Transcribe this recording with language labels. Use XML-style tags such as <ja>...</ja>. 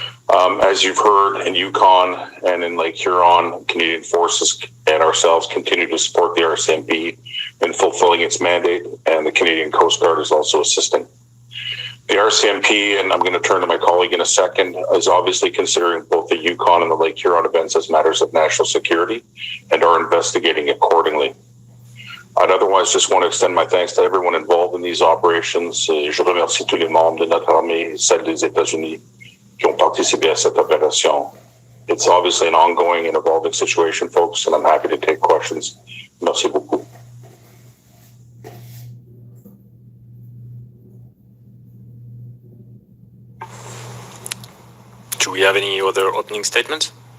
<en>As you've heard, in Yukon and in Lake Huron, Canadian Forces and ourselves continue to support the RCMP in fulfilling its mandate, and the Canadian Coast Guard is also assisting. The RCMP, and I'm going to turn to my colleague in a second, is obviously considering both the Yukon and the Lake Huron events as matters of national security and are investigating accordingly. I'd otherwise just want to extend my thanks to everyone involved in these operations.</en> <fr>Je remercie tous les membres de notre armée, celle des États-Unis, qui ont participé à cette opération.</fr> <en>It's obviously an ongoing and evolving situation, folks, and I'm happy to take questions.</en> <fr>Merci beaucoup.</fr> <en>Do we have any other opening statements?</en>